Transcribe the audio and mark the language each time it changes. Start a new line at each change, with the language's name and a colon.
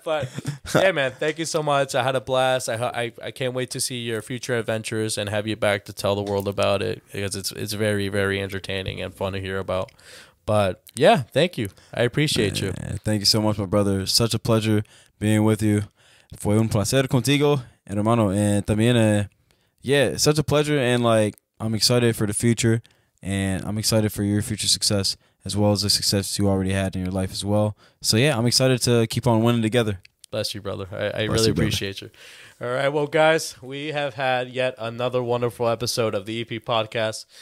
English: But yeah, man, thank you so much. I had a blast. I can't wait to see your future adventures and have you back to tell the world about it, because it's very, very entertaining and fun to hear about. But yeah, thank you. I appreciate you. Thank you so much, my brother. Such a pleasure being with you.
Spanish: Fue un placer contigo, hermano.
English: And también, yeah, such a pleasure, and like I'm excited for the future, and I'm excited for your future success as well as the success you already had in your life as well. So yeah, I'm excited to keep on winning together. Bless you, brother. I really appreciate you. All right, well, guys, we have had yet another wonderful episode of the EP Podcast.